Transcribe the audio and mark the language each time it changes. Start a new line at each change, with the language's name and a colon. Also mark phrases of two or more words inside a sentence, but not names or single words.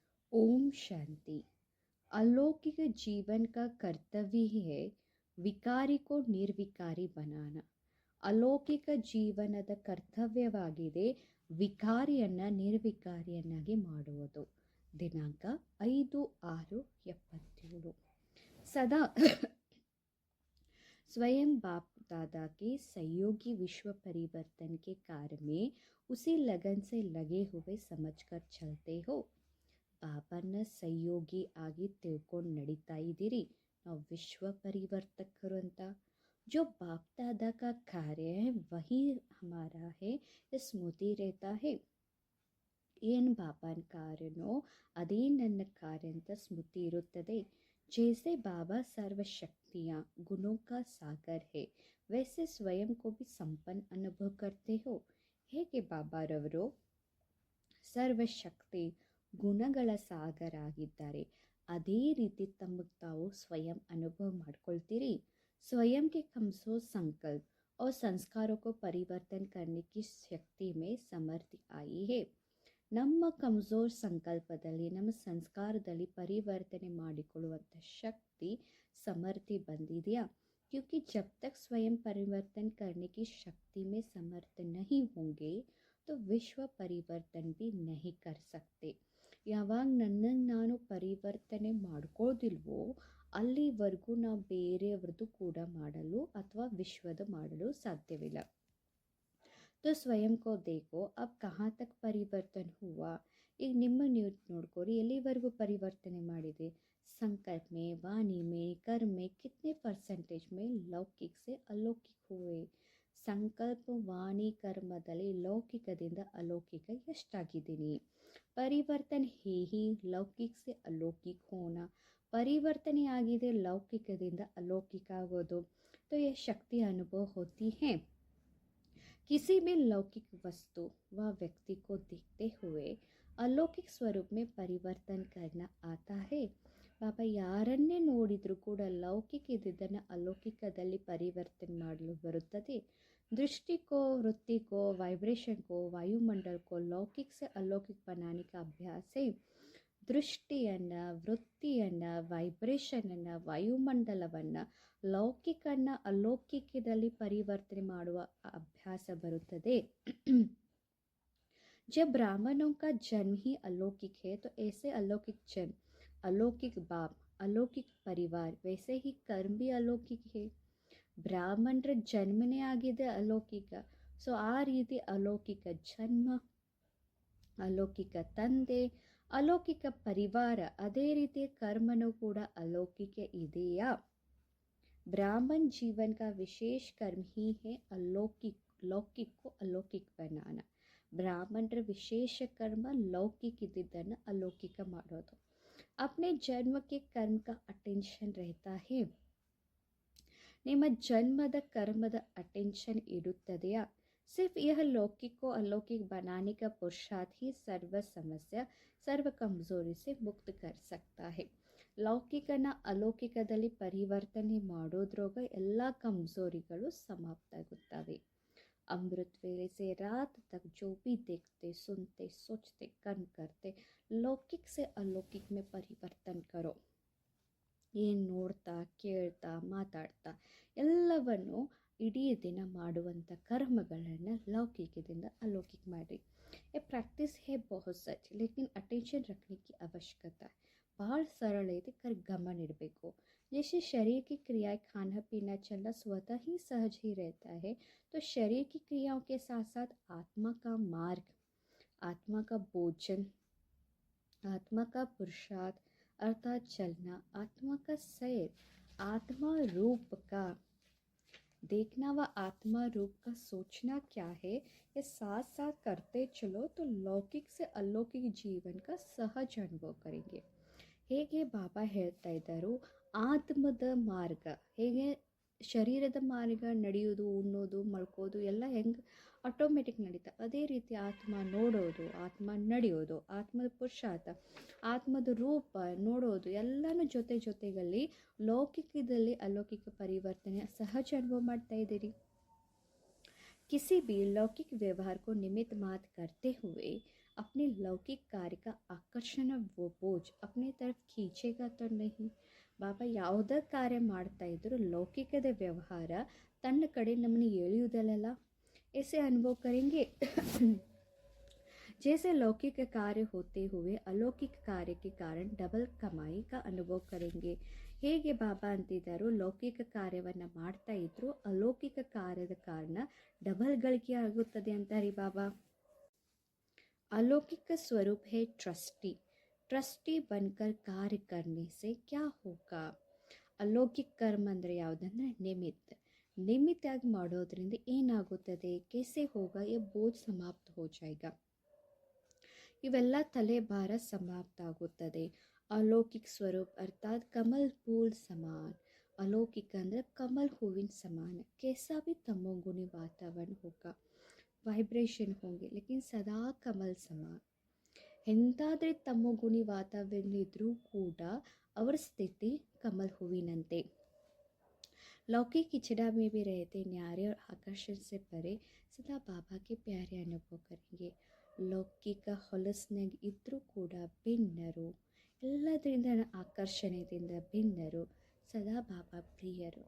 Hindi: ओम शांति। अलौकिक जीवन का कर्तव्य ही है विकारी को निर्विकारी बनाना.
Kannada: ಅಲೌಕಿಕ ಜೀವನದ ಕರ್ತವ್ಯವಾಗಿದೆ ವಿಕಾರಿಯನ್ನ ನಿರ್ವಿಕಾರಿಯನ್ನಾಗಿ ಮಾಡುವುದು. ದಿನಾಂಕ 5/6/77.
Hindi: सदा स्वयं बाप दादा के सहयोगी विश्व परिवर्तन के कार्य में उसी लगन से लगे हुए समझकर चलते हो.
Kannada: ಬಾಬಾನ ಸಹಯೋಗಿ ಆಗಿ ತಿಳ್ಕೊಂಡು ನಡೀತಾ ಇದ್ದೀರಿ. ನಾವು ವಿಶ್ವ ಪರಿವರ್ತಕರು ಅಂತ.
Hindi: जो बाप दादा का कार्य है वही हमारा है, ये स्मृति रहता है.
Kannada: ಏನು ಬಾಬಾನ ಕಾರ್ಯನೋ ಅದೇ ನನ್ನ ಕಾರ್ಯ ಅಂತ ಸ್ಮೃತಿ ಇರುತ್ತದೆ.
Hindi: जैसे बाबा सर्वशक्तियाँ गुणों का सागर है, वैसे स्वयं को भी संपन्न अनुभव करते हो.
Kannada: ಹೇಗೆ ಬಾಬಾರವರು ಸರ್ವಶಕ್ತಿ ಗುಣಗಳ ಸಾಗರ ಆಗಿದ್ದಾರೆ, ಅದೇ ರೀತಿ ತಮಗೆ ತಾವು ಸ್ವಯಂ ಅನುಭವ ಮಾಡ್ಕೊಳ್ತೀರಿ.
Hindi: स्वयं के कमजोर संकल्प और संस्कारों को परिवर्तन करने की शक्ति में समर्थि आई है.
Kannada: ನಮ್ಮ ಕಮ್ಜೋರ್ ಸಂಕಲ್ಪದಲ್ಲಿ ನಮ್ಮ ಸಂಸ್ಕಾರದಲ್ಲಿ ಪರಿವರ್ತನೆ ಮಾಡಿಕೊಳ್ಳುವಂಥ ಶಕ್ತಿ ಸಮರ್ಥಿ ಬಂದಿದೆಯಾ?
Hindi: क्योंकि जब तक स्वयं परिवर्तन करने की शक्ति में समर्थ नहीं होंगे तो विश्व परिवर्तन भी नहीं कर सकते.
Kannada: ಯಾವಾಗ ನನ್ನನ್ನು ನಾನು ಪರಿವರ್ತನೆ ಮಾಡ್ಕೋದಿಲ್ವೋ ಅಲ್ಲಿವರೆಗೂ ನಾವು ಬೇರೆಯವ್ರದ್ದು ಕೂಡ ಮಾಡಲು ಅಥವಾ ವಿಶ್ವದ ಮಾಡಲು ಸಾಧ್ಯವಿಲ್ಲ.
Hindi: तो स्वयं को देखो अब कहाँ तक परिवर्तन हुआ.
Kannada: ಈಗ ನಿಮ್ಮ ನೀವು ನೋಡ್ಕೋರಿ, ಎಲ್ಲಿವರೆಗೂ ಪರಿವರ್ತನೆ ಮಾಡಿದೆ.
Hindi: संकल्प में, वाणी में, कर्म में कितने परसेंटेज में लौकिक से अलौकिक हुए.
Kannada: ಸಂಕಲ್ಪ ವಾಣಿ ಕರ್ಮದಲ್ಲಿ ಲೌಕಿಕದಿಂದ ಅಲೌಕಿಕ ಎಷ್ಟಾಗಿದ್ದೀನಿ.
Hindi: परिवर्तन ही लौकिक से अलौकिक होना.
Kannada: ಪರಿವರ್ತನೆ ಆಗಿದೆ ಲೌಕಿಕದಿಂದ ಅಲೌಕಿಕ ಆಗೋದು.
Hindi: तो ये शक्ति अनुभव होती है. किसी भी लौकिक वस्तु व व्यक्ति को देखते हुए अलौकिक स्वरूप में परिवर्तन करना आता है.
Kannada: ಬಾಬಾ ಯಾರನ್ನೇ ನೋಡಿದರೂ ಕೂಡ ಲೌಕಿಕ ಇದ್ದನ್ನು ಅಲೌಕಿಕದಲ್ಲಿ ಪರಿವರ್ತನೆ ಮಾಡಲು ಬರುತ್ತದೆ.
Hindi: दृष्टि को, वृत्ति को, वाइब्रेशन को, वायुमंडल को लौकिक से अलौकिक बनाने का अभ्यास है.
Kannada: ದೃಷ್ಟಿಯನ್ನು, ವೃತ್ತಿಯನ್ನು, ವೈಬ್ರೇಷನನ್ನು, ವಾಯುಮಂಡಲವನ್ನು ಲೌಕಿಕನ್ನು ಅಲೌಕಿಕದಲ್ಲಿ ಪರಿವರ್ತನೆ ಮಾಡುವ ಅಭ್ಯಾಸ ಬರುತ್ತದೆ.
Hindi: जब ब्राह्मणों का जन्म ही अलौकिक है तो ऐसे अलौकिक जन्म, अलौकिक बाप, अलौकिक परिवार, वैसे ही कर्म भी अलौकिक है.
Kannada: ಬ್ರಾಹ್ಮಣರ ಜನ್ಮನೇ ಆಗಿದೆ ಅಲೌಕಿಕ. ಸೊ ಆ ರೀತಿ ಅಲೌಕಿಕ ಜನ್ಮ, ಅಲೌಕಿಕ ತಂದೆ, ಅಲೌಕಿಕ ಪರಿವಾರ, ಅದೇ ರೀತಿ ಕರ್ಮನೂ ಕೂಡ ಅಲೌಕಿಕ ಇದೆಯಾ?
Hindi: ब्राह्मण जीवन का विशेष कर्म ही है अलौकिक, लौकिक को अलौकिक बनाना.
Kannada: ಬ್ರಾಹ್ಮಣರ ವಿಶೇಷ ಕರ್ಮ ಲೌಕಿಕ ಇದ್ದಿದ್ದನ್ನು ಅಲೌಕಿಕ ಮಾಡೋದು.
Hindi: अपने जन्म के कर्म का अटेंशन रहता है.
Kannada: ನಿಮ್ಮ ಜನ್ಮದ ಕರ್ಮದ ಅಟೆನ್ಷನ್ ಇರುತ್ತದೆಯಾ?
Hindi: सिर्फ यह लौकिक को अलौकिक बनाने का पुरुषार्थ ही सर्व समस्या, सर्व कमजोरी से मुक्त कर सकता है.
Kannada: ಲೌಕಿಕನ ಅಲೌಕಿಕದಲ್ಲಿ ಪರಿವರ್ತನೆ ಮಾಡೋದ್ರಾಗ ಎಲ್ಲ ಕಮಜೋರಿಗಳು ಸಮಾಪ್ತ ಆಗುತ್ತವೆ.
Hindi: अमृत वेले से रात तक जो भी देखते, सुनते, सोचते, कर्म करते, लौकिक से अलौकिक में परिवर्तन करो.
Kannada: ಏನು ನೋಡ್ತಾ, ಕೇಳ್ತಾ, ಮಾತಾಡ್ತಾ ಎಲ್ಲವನ್ನು ಇಡೀ ದಿನ ಮಾಡುವಂಥ ಕರ್ಮಗಳನ್ನು ಲೌಕಿಕದಿಂದ ಅಲೌಕಿಕ ಮಾಡಿ.
Hindi: ये प्रैक्टिस है बहुत सच, लेकिन अटेंशन रखने की आवश्यकता है.
Kannada: ಭಾಳ ಸರಳ ಇದೆ, ಕರ್ ಗಮನ ಇಡಬೇಕು.
Hindi: जैसे शरीर की क्रियाएं खाना पीना चलना स्वतः ही सहज ही रहता है, तो शरीर की क्रियाओं के साथ साथ आत्मा का मार्ग, आत्मा का भोजन, आत्मा का पुरुषार्थ अर्थात चलना, आत्मा का सैर, आत्मा रूप का देखना व आत्मा रूप का सोचना क्या है, ये साथ साथ करते चलो तो लौकिक से अलौकिक जीवन का सहज अनुभव करेंगे.
Kannada: ಹೇಗೆ ಬಾಬಾ ಹೇಳ್ತಾ ಇದ್ದರು, ಆತ್ಮದ ಮಾರ್ಗ, ಹೇಗೆ ಶರೀರದ ಮಾರ್ಗ ನಡೆಯೋದು, ಉಣ್ಣೋದು, ಮಲ್ಕೋದು ಎಲ್ಲ ಹೆಂಗೆ ಆಟೋಮೆಟಿಕ್ ನಡೀತಾ, ಅದೇ ರೀತಿ ಆತ್ಮ ನೋಡೋದು, ಆತ್ಮ ನಡೆಯೋದು, ಆತ್ಮದ ಪುರುಷಾರ್ಥ, ಆತ್ಮದ ರೂಪ ನೋಡೋದು ಎಲ್ಲನೂ ಜೊತೆ ಜೊತೆಗಲ್ಲಿ ಲೌಕಿಕದಲ್ಲಿ ಅಲೌಕಿಕ ಪರಿವರ್ತನೆ ಸಹಜ ಅನುಭವ ಮಾಡ್ತಾ ಇದ್ದೀರಿ.
Hindi: किसी भी लौकिक व्यवहार को निमित्त मात्र करते हुए अपने लौकिक कार्य का आकर्षण वो बोझ अपने तरफ खींचेगा तो नहीं.
Kannada: ಬಾಬಾ ಯಾವುದೇ ಕಾರ್ಯ ಮಾಡ್ತಾ ಇದ್ರು ಲೌಕಿಕದ ವ್ಯವಹಾರ ತನ್ನ ಕಡೆ ನಮ್ಮನ್ನು ಎಳೆಯುವುದಲ್ಲ.
Hindi: ऐसे अनुभव करेंगे जैसे लौकिक कार्य होते हुए अलौकिक कार्य के कारण डबल कमाई का अनुभव करेंगे.
Kannada: ಹೇಗೆ ಬಾಬಾ ಅಂತಿದ್ದಾರೋ ಲೌಕಿಕ ಕಾರ್ಯವನ್ನು ಮಾಡ್ತಾ ಇದ್ರು ಅಲೌಕಿಕ ಕಾರ್ಯದ ಕಾರಣ ಡಬಲ್ ಗಳಿಕೆ ಆಗುತ್ತದೆ ಅಂತಾರೆ ಬಾಬಾ.
Hindi: अलौकिक का स्वरूप है ट्रस्टी. ट्रस्टी बनकर कार्य करने से क्या होगा.
Kannada: ಅಲೌಕಿಕ ಕರ್ಮ ಅಂದರೆ ಯಾವುದಂದ್ರೆ ನಿಮಿತ್ತಾಗಿ ಮಾಡೋದ್ರಿಂದ ಏನಾಗುತ್ತದೆ.
Hindi: कैसे होगा ये बोझ समाप्त हो जाएगा.
Kannada: ಇವೆಲ್ಲ ತಲೆಭಾರ ಸಮಾಪ್ತ ಆಗುತ್ತದೆ.
Hindi: अलौकिक स्वरूप अर्थात कमल फूल समान.
Kannada: अलौकिक ಅಂದರೆ ಕಮಲ್ ಹೂವಿನ ಸಮಾನ.
Hindi: कैसा भी तमोगुणी वातावरण होगा, वाइब्रेशन होंगे लेकिन सदा कमल समान.
Kannada: ಎಂತಾದರೆ ತಮೋಗುಣಿ ವಾತಾವರಣ ಇದ್ರೂ ಕೂಡ ಅವರ ಸ್ಥಿತಿ ಕಮಲ್ ಹೂವಿನಂತೆ.
Hindi: लौकिक खिचड़ा में भी रहते न्यारे और आकर्षण से परे सदा बाबा के प्यारे अनुभव करेंगे.
Kannada: लौकिक ಹೊಲಸ್ನಾಗ ಇದ್ರೂ ಕೂಡ ಭಿನ್ನರು, ಎಲ್ಲದರಿಂದ ಆಕರ್ಷಣೆಯಿಂದ ಭಿನ್ನರು, ಸದಾ ಬಾಬಾ ಪ್ರಿಯರು.